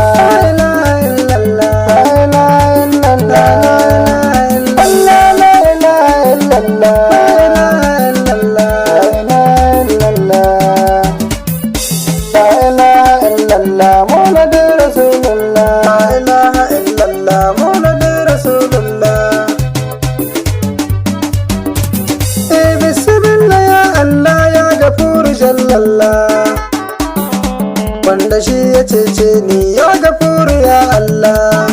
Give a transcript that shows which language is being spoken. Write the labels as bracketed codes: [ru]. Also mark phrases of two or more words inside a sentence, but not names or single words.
[ar] لا إله إلا الله. لا إله إلا الله. الله لا إله إلا الله. لا إله إلا الله. لا إله إلا الله. محمد رسول الله. لا إله إلا الله. محمد رسول الله. بسم الله يا الله يا غفور جل الله, [ha] wanda shi ya cece ni [ar] يا غفور يا الله.